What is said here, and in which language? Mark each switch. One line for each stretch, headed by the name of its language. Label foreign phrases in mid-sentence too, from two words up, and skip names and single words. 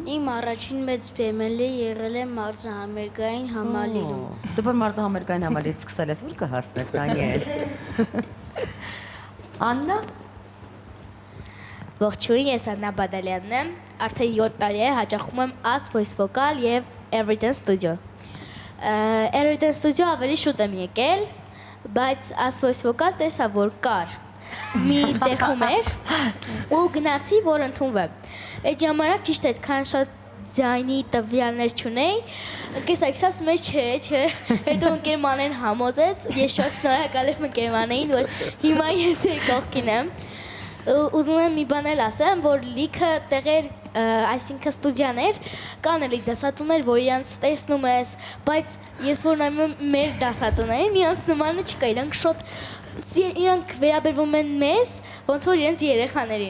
Armenian: Իմ առաջին մեծ բեմելը եղել է մարզահամերգային համալիրում։ Դու որ մարզահամերգային համալիրից սկսել ես, ուր կհասնես, Դանիել։ Աննա։ Ողջույն, ես Աննա Բադալյանն եմ, արդեն 7 տարի է հաճախում եմ As Vocal եւ Every Dance Studio։ Every Dance Studio ավելի շուտ եմ եկել, բայց As Vocal տեսա, որ կար մի տեղում էր ու գնացի, որ ընդունվեմ։ Այդ ժամանակ ճիշտ այդքան շատ ձայնի տվյալներ չունեի, ընկերս ասում էր չէ, հետո ընկերմանեն համոզեց, ես շատ շնորհակալ եմ ընկերմանեին, որ հիմա ես կողքին եմ։ Ուզում եմ մի բան էլ ասեմ, որ լիքը տեղեր, այսինքն ստուդիաներ, կան էլի դասատուներ, որ իրանց տեսնում ես, բայց ես որ նայում եմ մեր դասատուներին, իրանց նմանը չկա, իրանք վերաբերվում են մեզ, ոնց որ իրենց երեխաներին։